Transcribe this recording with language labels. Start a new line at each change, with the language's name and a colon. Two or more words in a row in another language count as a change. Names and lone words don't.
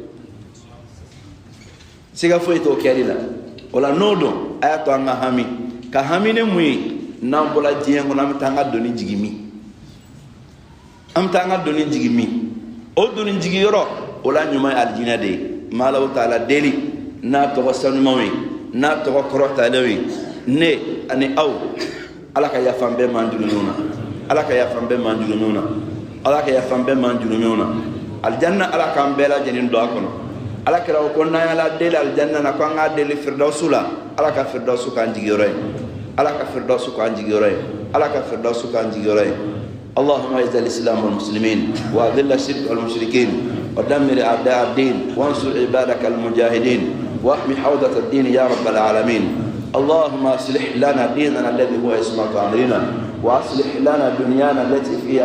Bambara: siga foyi t'o kɛli la o la n'o don a y'a to an ka hami ka hami ni mun ye n'an bɔra diɲɛ kɔnɔ an bɛ taa an ka doni jigi min an bɛ taa an ka doni jigi min o doni jigi yɔrɔ o la ɲuman ye alijinɛ de ye maa Alahu taala deli n'a tɔgɔ sanumanw ye n'a tɔgɔ kɔrɔtalen ye ne ani aw ala ka yafa an bɛɛ ma an juruminw na ala ka yafa an bɛɛ ma an juruminw na ala ka yafa an bɛɛ ma an juruminw na alijanna ala k'an bɛɛ lajɛlen don a kɔnɔ ala kɛra o ko n'an y'ala deli alijanna na ko an k'a deli firdawusu la ala ka firdawusu k'an jigiyɔrɔ ye ala ka firdawusu k'an jigiyɔrɔ ye ala ka firdawusu k'an jigiyɔrɔ ye
Arabic: اللهم اعز الاسلام والمسلمين واذل الشرك والمشركين ودمر اعداء الدين وانصر عبادك المجاهدين واحمي حوزه الدين يا رب العالمين اللهم اصلح لنا ديننا الذي هو عصمة امرنا واصلح لنا دنيانا التي فيها